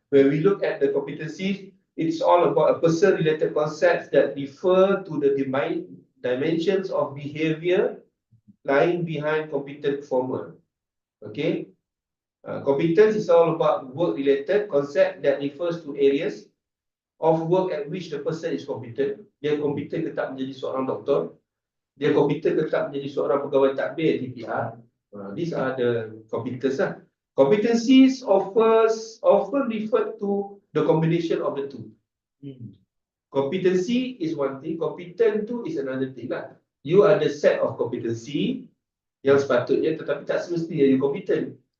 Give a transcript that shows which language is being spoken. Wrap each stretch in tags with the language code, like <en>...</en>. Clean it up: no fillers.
<en>When we look at the competencies, it's all about a person-related concepts that refer to the dimensions of behavior lying behind competent performer. Okay, competence is all about work-related concept that refers to areas of work at which the person is competent.</en> <ms>Dia competent ke tak menjadi seorang doktor? Dia competent ke tak menjadi seorang pegawai takbir TPR?</ms> <en>These are the competences lah. Competencies often refer to the combination of the two. Competency is one thing, competent tu is another thing lah.</en> <ms>You ada</ms> <en>set of competency</en> <ms>yang sepatutnya, tetapi tak semestinya you competent.</ms>